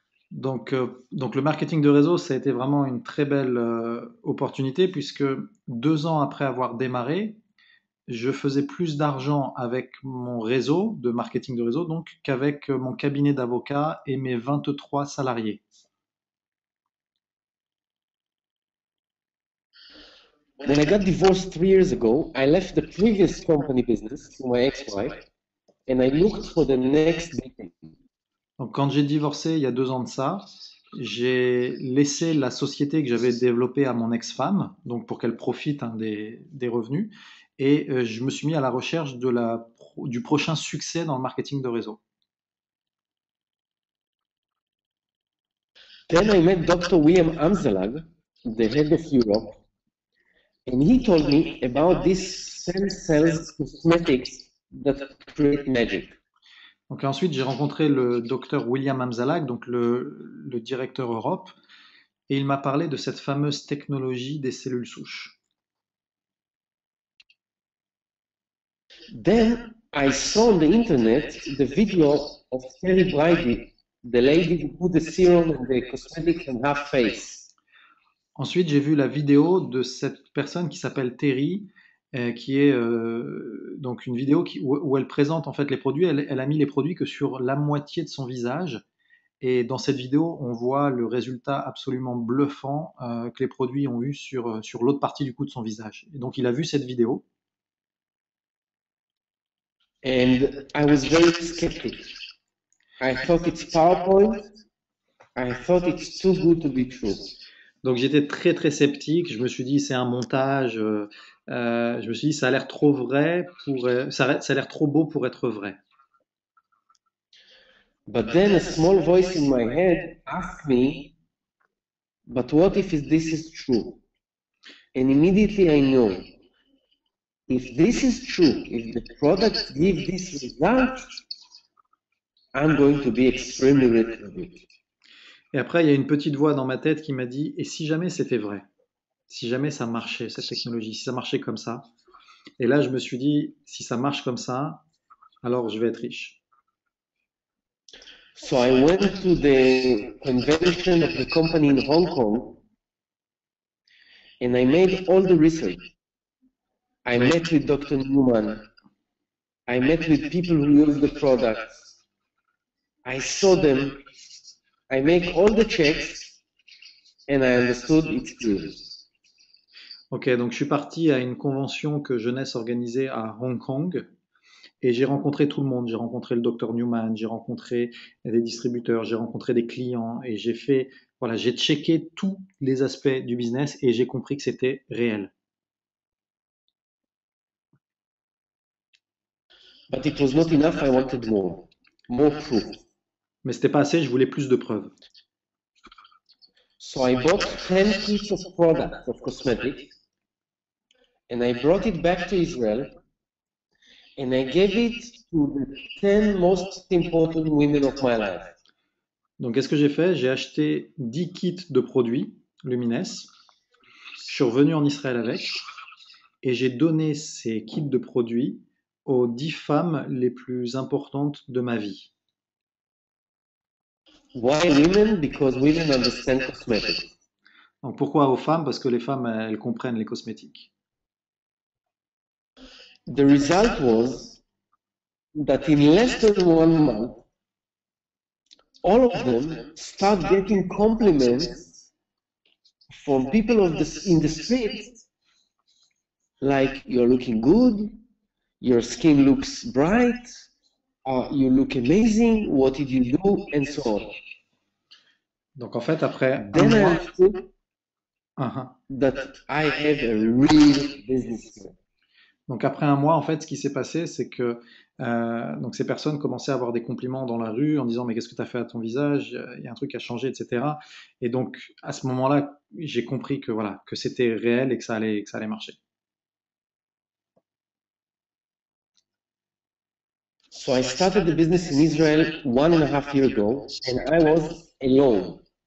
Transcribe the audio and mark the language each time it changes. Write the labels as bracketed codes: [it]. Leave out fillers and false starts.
[fr] Donc le marketing de réseau, ça a été vraiment une très belle opportunité puisque 2 ans après avoir démarré, je faisais plus d'argent avec mon réseau de marketing de réseau donc qu'avec mon cabinet d'avocat et mes 23 salariés. [en] When I got divorced 3 years ago, I left the previous company business to my ex-wife and I looked for the next big thing. [fr] Donc quand j'ai divorcé il y a 2 ans de ça, j'ai laissé la société que j'avais développée à mon ex-femme, donc pour qu'elle profite des revenus, et je me suis mis à la recherche du prochain succès dans le marketing de réseau. [en] Then I met Dr. William Amzalag, the head of Europe, and he told me about these stem cells cosmetics that create magic. [fr] Donc ensuite, j'ai rencontré le docteur William Amzalag, donc le directeur Europe, et il m'a parlé de cette fameuse technologie des cellules souches. [en] Then I saw on the internet the video of Terry Brady, the lady who put the serum and the cosmetics on her face. [fr] Ensuite, j'ai vu la vidéo de cette personne qui s'appelle Terry, qui est donc une vidéo où elle présente en fait les produits. Elle a mis les produits que sur la moitié de son visage. Et dans cette vidéo, on voit le résultat absolument bluffant que les produits ont eu sur l'autre partie du cou de son visage. Et donc il a vu cette vidéo. [en] And I was very skeptic. I thought it's PowerPoint. I thought it's too good to be true. [fr] Donc j'étais très très sceptique. Je me suis dit c'est un montage. Je me suis dit ça a l'air trop vrai ça a l'air trop beau pour être vrai. [en] But then a small voice in my head asked me, but what if this is true? And immediately I know, if this is true, if the products give this result, I'm going to be extremely rich with it. [fr] Et après il y a une petite voix dans ma tête qui m'a dit et si jamais c'était vrai? Si jamais ça marchait cette technologie, si ça marchait comme ça? Et là je me suis dit si ça marche comme ça, alors je vais être riche. [en] So I went to the convention of the company in Hong Kong and I made all the research. I met with Dr. Newman. I met with people who use the products. I saw them. I make all the checks and I understood it's real. [fr] Ok, donc je suis parti à une convention que Jeunesse organisait à Hong Kong et j'ai rencontré tout le monde. J'ai rencontré le docteur Newman, j'ai rencontré des distributeurs, j'ai rencontré des clients et voilà, j'ai checké tous les aspects du business et j'ai compris que c'était réel. [en] But it was not enough. I wanted more proof. [fr] Mais c'était pas assez, je voulais plus de preuves. [en] So I bought 10 kits of products of cosmetics and I brought it back to Israel and I gave it to the 10 most important women of my life. [fr] Donc, qu'est-ce que j'ai fait? J'ai acheté 10 kits de produits Lumines. Je suis revenu en Israël avec et j'ai donné ces kits de produits aux 10 femmes les plus importantes de ma vie. [en] Why women? Because women understand cosmetics. [fr] Donc, pourquoi aux femmes? Parce que les femmes, elles comprennent les cosmétiques. [en] The result was that in less than 1 month, all of them start getting compliments from people in the street, like you're looking good, your skin looks bright, you look amazing, what did you do, and so on. [fr] Donc, en fait, après un [en] Then I [fr] mois, [en] understood that I have a real business here. [fr] Donc après un mois, en fait, ce qui s'est passé, c'est que donc ces personnes commençaient à avoir des compliments dans la rue en disant mais qu'est-ce que tu as fait à ton visage? Il y a un truc qui a changé, etc. Et donc à ce moment-là, j'ai compris que voilà, que c'était réel et que ça allait marcher. [en] So I started the business in Israel 1.5 years ago, and I was alone.